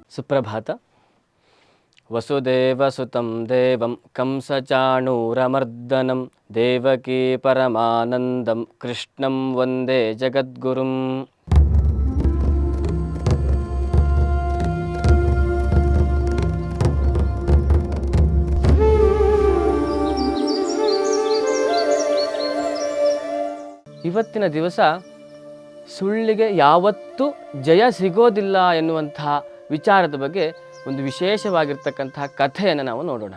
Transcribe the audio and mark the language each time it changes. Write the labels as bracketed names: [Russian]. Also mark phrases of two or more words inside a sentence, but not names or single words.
[Kannada] ಸುಪ್ರಭಾತ. [Sanskrit] ವಸುದೇವಸುತಂ ದೇವಂ ಕಂಸಚಾಣೂರಮರ್ದನಂ ದೇವಕೀ ಪರಮಾನಂದಂ ಕೃಷ್ಣಂ ವಂದೇ ಜಗದ್ಗುರುಂ. [Kannada] ಇವತ್ತಿನ ದಿವಸ ಸುಳ್ಳಿಗೆ ಯಾವತ್ತೂ ಜಯ ಸಿಗೋದಿಲ್ಲ ಎನ್ನುವಂತಹ ವಿಚಾರದ ಬಗ್ಗೆ ಒಂದು ವಿಶೇಷವಾಗಿರ್ತಕ್ಕಂತಹ ಕಥೆಯನ್ನು ನಾವು ನೋಡೋಣ.